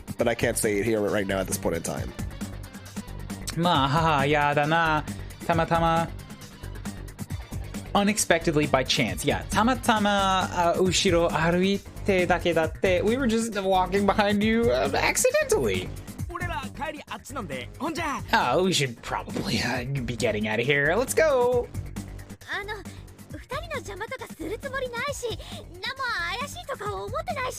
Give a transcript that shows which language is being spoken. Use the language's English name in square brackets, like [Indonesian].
[English] But I can't say it here right now at this point in time. [Japanese] まあ、母やだな。 [English] たまたま unexpectedly by chance. Yeah, [Japanese] たまたま後ろ歩いてだけだって [English] we were just walking behind you accidentally. [Japanese] 俺ら帰りあっちなんで、ほんじゃ。 [English] Oh, we should probably be getting out of here. Let's go. [Japanese] 2人の邪魔とかするつもりないし、何も怪しいとか思ってないし。